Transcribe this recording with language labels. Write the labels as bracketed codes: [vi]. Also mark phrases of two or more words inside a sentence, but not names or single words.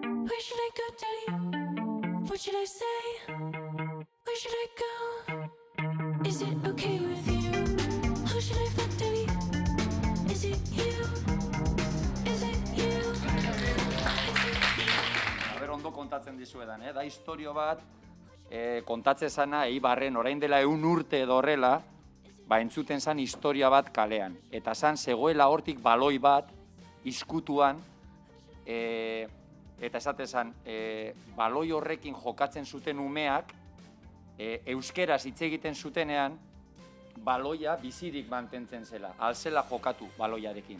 [en] Where should I go, Daddy? What should I say? Where should I go? Is it okay with you? Who should I fuck, Daddy? Is it you? Is it you? [eu] Ondo kontatzen dizuedan, da historio bat, kontatzen zana, Eibarren, orain dela 100 urte edo horrela, entzuten zan historia bat kalean. Eta zan, zegoela hortik baloi bat, izkutuan, eta esaten zan, baloi horrekin jokatzen zuten umeak, euskeraz hitz egiten zutenean, baloia bizirik mantentzen zela, alzela jokatu baloiarekin.